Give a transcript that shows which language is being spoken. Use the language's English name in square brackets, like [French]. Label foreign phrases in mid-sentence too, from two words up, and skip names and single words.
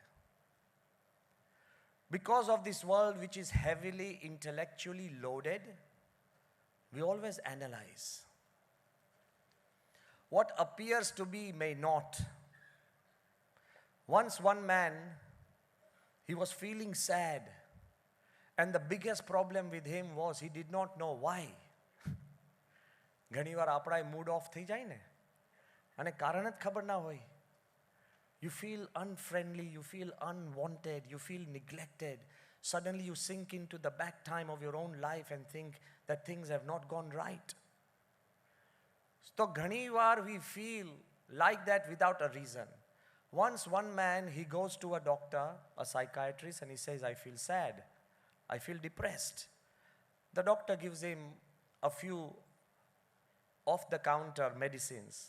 [English] Because of this world which is heavily intellectually loaded, we always analyze. What appears to be may not. Once one man, he was feeling sad. And the biggest problem with him was he did not know why. [Gujarati] ઘણી વાર આપણા મૂડ ઓફ થઈ જાય ને અને કારણ જ ખબર ના હોય. [English] You feel unfriendly, you feel unwanted, you feel neglected. Suddenly you sink into the back time of your own life and think that things have not gone right. So [Gujarati] ઘણી વાર [English] we feel like that without a reason. Once one man, he goes to a doctor, a psychiatrist, and he says, I feel sad. I feel depressed. The doctor gives him a few off-the-counter medicines.